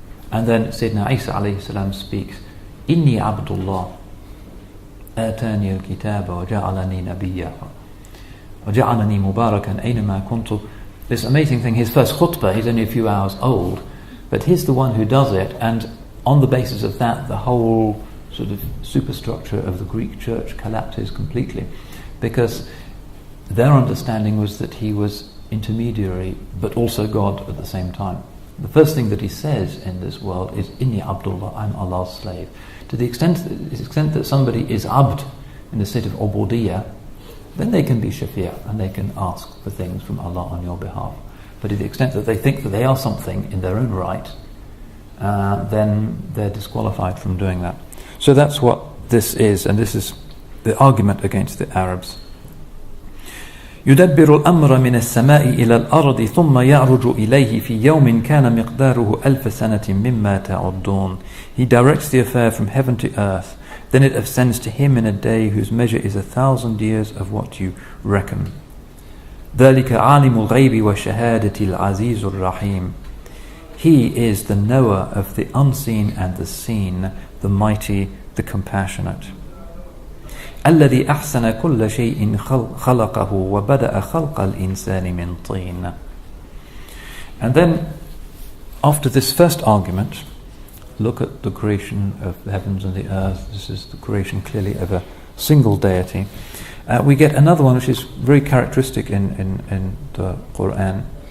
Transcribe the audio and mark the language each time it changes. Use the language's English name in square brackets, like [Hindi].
[English] And then Sayyidina Isa alayhi salam speaks, [Arabic] إِنِّي عَبْدُ اللَّهِ آتَانِي الْكِتَابَ وَجَعَلَنِي نَبِيًّا وَجَعَلَنِي مُبَارَكًا أَيْنَمَا كُنْتُ. [English] This amazing thing, his first khutbah, he's only a few hours old, but he's the one who does it, and on the basis of that, the whole sort of superstructure of the Greek church collapses completely, because their understanding was that he was intermediary, but also God at the same time. the first thing that he says in this world is, Inni Abdullah, I'm Allah's slave. To the extent that somebody is abd, in the state of ubudiyya, then they can be shafi', and they can ask for things from Allah on your behalf. But to the extent that they think that they are something in their own right, then they're disqualified from doing that. So that's what this is, and this is the argument against the Arabs. [Arabic] يدبر الأمر من السماء إلى الأرض ثم يعرج إليه في يوم كان مقداره ألف سنة مما تعدون. [English] He directs the affair from heaven to earth, then it ascends to him in a day whose measure is 1,000 years of what you reckon. [Arabic] ذلك عالم الغيب وشهادة العزيز الرحيم. [English] He is the knower of the unseen and the seen, the mighty, the compassionate. [Arabic] الذي أحسن كل شيء خلقه وبدأ خلق الإنسان من طين. [English] And then, after this first argument, look at the creation of the heavens and the earth. This is the creation clearly of a single deity. We get another one which is very characteristic in the Quran.